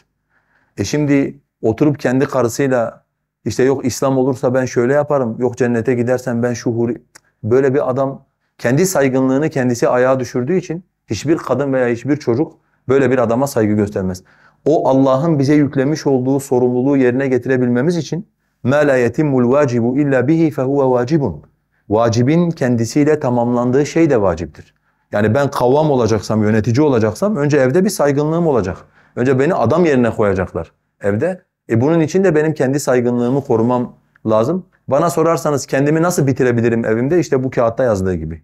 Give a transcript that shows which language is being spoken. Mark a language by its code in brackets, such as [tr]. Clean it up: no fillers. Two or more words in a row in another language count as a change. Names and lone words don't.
[tr] Şimdi oturup kendi karısıyla işte yok İslam olursa ben şöyle yaparım, yok cennete gidersen ben şu huri... Böyle bir adam kendi saygınlığını kendisi ayağa düşürdüğü için hiçbir kadın veya hiçbir çocuk böyle bir adama saygı göstermez. O Allah'ın bize yüklemiş olduğu sorumluluğu yerine getirebilmemiz için [ar] مَا لَا يَتِمُّ الْوَاجِبُ إِلَّا بِهِ فَهُوَ وَاجِبٌ. [tr] Vacibin kendisiyle tamamlandığı şey de vaciptir. Yani ben kavvam olacaksam, yönetici olacaksam önce evde bir saygınlığım olacak. Önce beni adam yerine koyacaklar evde. Bunun için de benim kendi saygınlığımı korumam lazım. Bana sorarsanız kendimi nasıl bitirebilirim evimde? İşte bu kağıtta yazdığı gibi.